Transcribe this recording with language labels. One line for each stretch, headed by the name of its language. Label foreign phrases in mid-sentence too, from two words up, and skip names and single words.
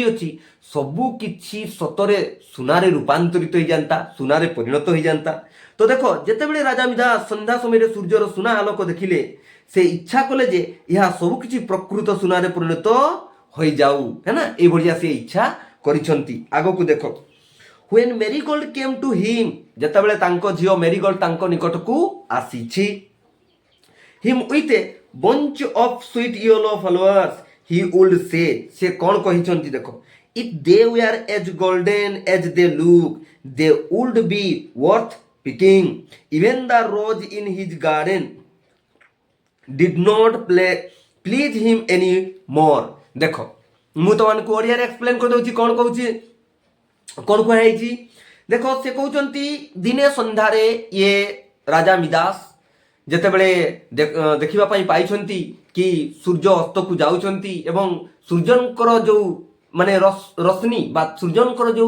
Odia: ଅଛି ସବୁ କିଛି ସତରେ ସୁନାରେ ରୂପାନ୍ତରିତ ହେଇଯାନ୍ତା ସୁନାରେ ପରିଣତ ହେଇଯାନ୍ତା ତ ଦେଖ ଯେତେବେଳେ ରାଜା ମିଦାସ ସନ୍ଧ୍ୟା ସମୟରେ ସୂର୍ଯ୍ୟର ସୁନା ଆଲୋକ ଦେଖିଲେ ସେ ଇଚ୍ଛା କଲେ ଯେ ଏହା ସବୁ କିଛି ପ୍ରକୃତ ସୁନାରେ ପରିଣତ ହୋଇଯାଉ ହେଲା ଏଇଭଳିଆ ସେ ଇଚ୍ଛା କରିଛନ୍ତି ଆଗକୁ ଦେଖ
English: when marigold came to him
Odia: ଯେତେବେଳେ ତାଙ୍କ ଝିଅ ମେରିଗୋଲ୍ଡ ତାଙ୍କ ନିକଟକୁ ଆସିଛି
English: him with a bunch of sweet yellow flowers he would say
Odia: ସେ କ'ଣ କହିଛନ୍ତି ଦେଖ
English: if they were as golden as they look they would be worth picking even the rose in his garden did not please him any more
Odia: ଦେଖ ମୁଁ ତମମାନଙ୍କୁ ଓଡ଼ିଆରେ ଏକ୍ସପ୍ଲେନ୍ କରିଦେଉଛି କ'ଣ କହୁଛି କ'ଣ କୁହାଯାଇଛି ଦେଖ ସେ କହୁଛନ୍ତି ଦିନେ ସନ୍ଧ୍ୟାରେ ଇଏ ରାଜା ମିଦାସ ଯେତେବେଳେ ଦେଖିବା ପାଇଁ ପାଇଛନ୍ତି କି ସୂର୍ଯ୍ୟ ଅସ୍ତକୁ ଯାଉଛନ୍ତି ଏବଂ ସୂର୍ଯ୍ୟଙ୍କର ଯେଉଁ ମାନେ ରଶ୍ମି ବା ସୂର୍ଯ୍ୟଙ୍କର ଯେଉଁ